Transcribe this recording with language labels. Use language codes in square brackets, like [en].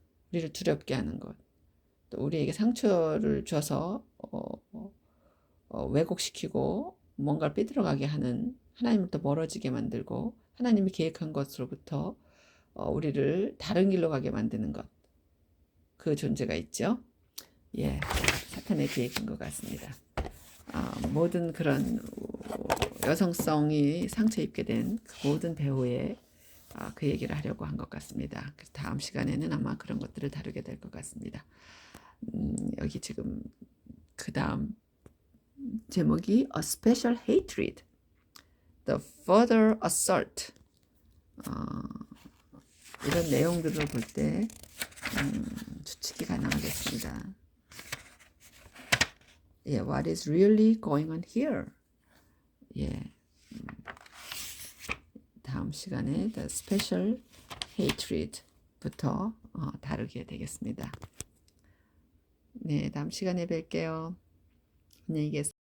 [ko] 우리를 두렵게 하는 것, 또 우리에게 상처를 줘서 왜곡시키고 뭔가를 삐뚤어가게 하는 하나님으로부터 멀어지게 만들고 하나님이 계획한 것으로부터 우리를 다른 길로 가게 만드는 것, 그 존재가 있죠. 예, 사탄의 계획인 것 같습니다. 모든 그런 여성성이 상처 입게 된 그 모든 배우의 그 얘기를 하려고 한 것 같습니다. 그래서 다음 시간에는 아마 그런 것들을 다루게 될 것 같습니다. 여기 지금 그 다음 제목이 [en] A Special Hatred, The Further Assault. [ko] 이런 내용들을 볼 때 추측이 가능하겠습니다. [en] 예, What is really going on here? [ko] 예, 다음 시간에 The Special Hatred부터 다루게 되겠습니다. 네, 다음 시간에 뵐게요. 안녕히 계세요.